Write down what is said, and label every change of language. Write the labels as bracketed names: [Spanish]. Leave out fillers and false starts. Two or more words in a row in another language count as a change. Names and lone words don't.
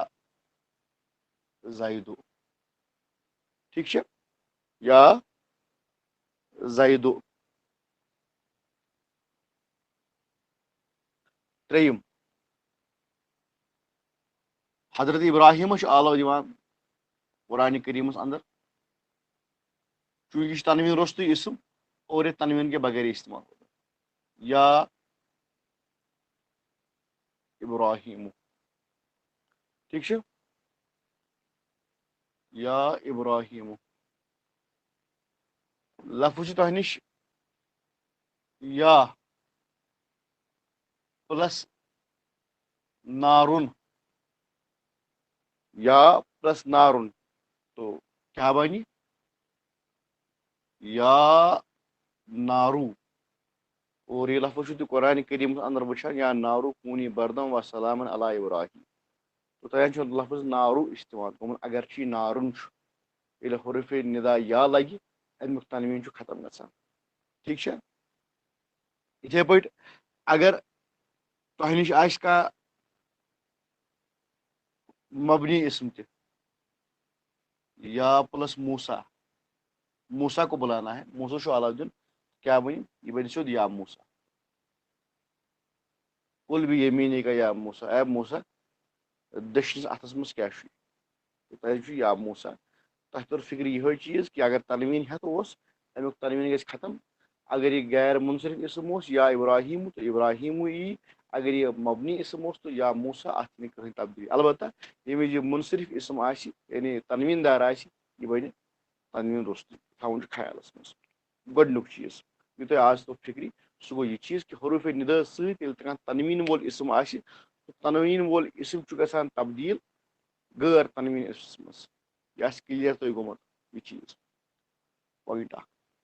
[Kashmiri] زیدو ٹھیک چھا یا زیدو ترٛیٚیِم حضرت ابراہیمس چھُ آلو دِوان قرآنِ کریٖمس اندر چوٗنٛکہِ یہِ چھُ تنویٖن روٚستُے اسم [Urdu] اور یہ تنویٖن کے بغیر استعمال ہوگا [Kashmiri] یا ابراہیم ٹھیک چھا یا ابراہیم لفظ چھُ تۄہہِ نِش یا پلس نارُن یا پلس نارُن تو کیا بنہِ یا نارو [Urdu] اور یہ لفظ [Kashmiri] چھُ تُہۍ قرآنِ کریٖمس اندر وٕچھان [Arabic] یا نارو کوٗنی بردم و سلامن علی ابراہیم [Kashmiri] تو تۄہہِ چھُ لفظ نارو استعمال گوٚمُت اگر چھُ یہِ نارُن چھُ ییٚلہِ حروفِ نِدا یا لگہِ امیُک تنویٖن چھُ ختم گژھان ٹھیک چھا یِتھے پٲٹھۍ اگر تۄہہِ نِش آسہِ کانٛہہ مبنی اسم تہِ یا پلس موسا [Urdu] موسا کو بلانا ہے [Kashmiri] موسا چھُ آلو دیُن کیٛاہ بنہِ یہِ بنہِ سیوٚد یا موسا [Arabic] کُل بھی یمیٖنی کا یا موسا [Kashmiri] اے موسا دٔچھنِس اتھس منٛز کیٛاہ چھُ تۄہہِ چھُ یا موسا تۄہہِ توٚر فکرِ یِہوے چیٖز کہِ اگر تنویٖن ہیٚتھ اوس امیُک تنویٖن گژھِ ختم اگر یہِ غیر منصرف اسم اوس یا ابراہیم تو ابراہیمو یی اگر یہ مبنی اسم اوس تو یا موسا اتھ نہٕ کٕہٕنۍ تبدیلی البتہ ییٚمہِ وِزِ یہِ منصرف اسم آسہِ یعنی تنویٖن دار آسہِ یہِ بنہِ تنویٖن روٚستُے تھاوُن چھُ خیالس منٛز گۄڈنیُک چیٖز یہِ تۄہہِ آز توٚر فکرِ سُہ گوٚو یہِ چیٖز کہِ حروفِ نِدا سۭتۍ ییٚلہِ تہِ کانٛہہ تنویٖن وول اسم آسہِ تنویٖن وول اسم چھُ گژھان تبدیٖل غٲر تنویٖن اسمس منٛز یہِ آسہِ کلیر تۄہہِ گوٚمُت یہِ چیٖز پویِنٹ اکھ